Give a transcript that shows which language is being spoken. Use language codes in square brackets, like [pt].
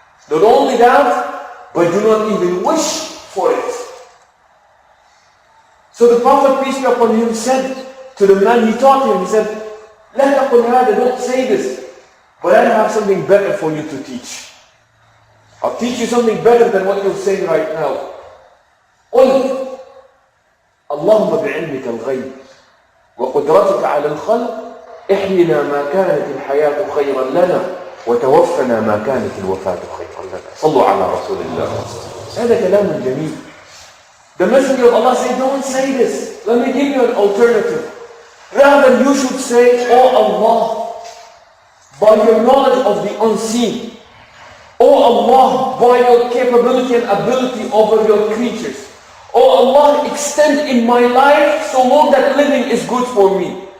[en] Not only that, but do not even wish for it. So the Prophet, peace be upon him, said to the man, he taught him, he said, [ar] "La taqul hada, [en] don't say this, but I have something better for you to teach. I'll teach you something better than what you're saying right now. [ar] قل اللهم بعلمك الغيب وقدرتك على الخلق احينا ما كانت الحياة خيرا لنا وتوفنا ما كانت الوفاة خيرا لنا. صلوا على رسول الله." هذا كلام جميل. [en] The Messenger of Allah said, don't say this. Let me give you an alternative. Rather, you should say, "Oh Allah, by your knowledge of the unseen, oh Allah, by your capability and ability over your creatures, oh Allah, extend in my life so long that living is good for me.